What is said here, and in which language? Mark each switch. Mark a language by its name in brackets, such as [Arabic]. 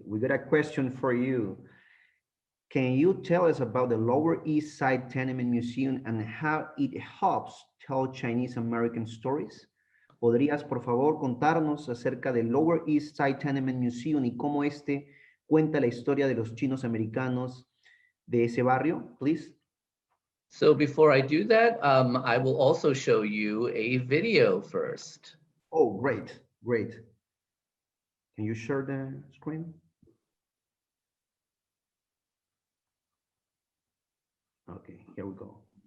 [English] We got a question for you. Can you tell us about the Lower East Side Tenement Museum and how it helps tell Chinese American stories? [Spanish] ¿Podrías, por favor, contarnos acerca del Lower East Side Tenement Museum y cómo este cuenta la historia de los chinos americanos de ese barrio, [English] please? So before I do that, I will also show you a video first. Oh, great, great. Can you share the screen? Okay, here we go.